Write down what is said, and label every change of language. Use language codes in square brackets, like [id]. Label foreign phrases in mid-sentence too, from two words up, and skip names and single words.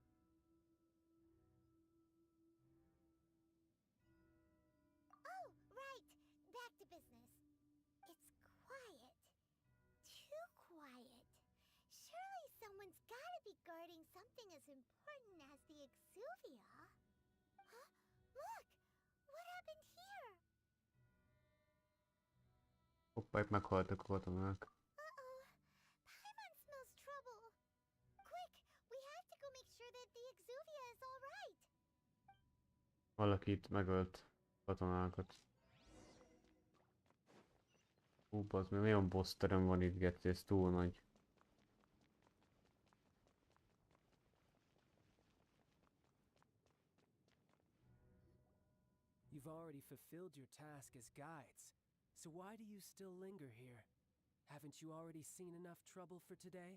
[en] Oh, right. Back to business. It's quiet. Too quiet. Surely someone's gotta be guarding something as important as the Exuvia. Huh? Look! What happened here? [hu] Hoppá, itt meghaltak a katonák. [en] Uh-oh. Paimon smells trouble. Quick! We have to go make sure that the Exuvia is all right. [hu] Valaki itt megölt katonákat. Bazd meg, olyan boss terem van itt, Geci, ez túl nagy. [en] You've already fulfilled your task as guides, so why do you still linger here? Haven't you already seen enough trouble for today?